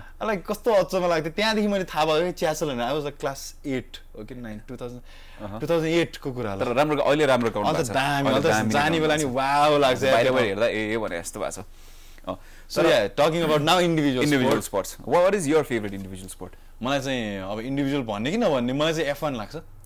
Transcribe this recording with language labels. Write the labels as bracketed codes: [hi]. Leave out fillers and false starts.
[ne] Like कस्तो अचम्म लाग्थ्यो त्यहाँदेखि मैले थाहा भयो च्यासल होइन [en] I was [ne] क्लास 8 हो कि 2008 को कुरा तर राम्रो अहिले राम्रो ग्राउन्ड जाने बेला नि वाउ लाग्छ बाहिरबाट हेर्दा ए भने जस्तो भएको छ [en] So yeah, talking about now individual sports. What is your favorite individual sport? [ne] मलाई चाहिँ अब इन्डिभिजुअल भन्ने कि नभन्ने मलाई चाहिँ F1 लाग्छ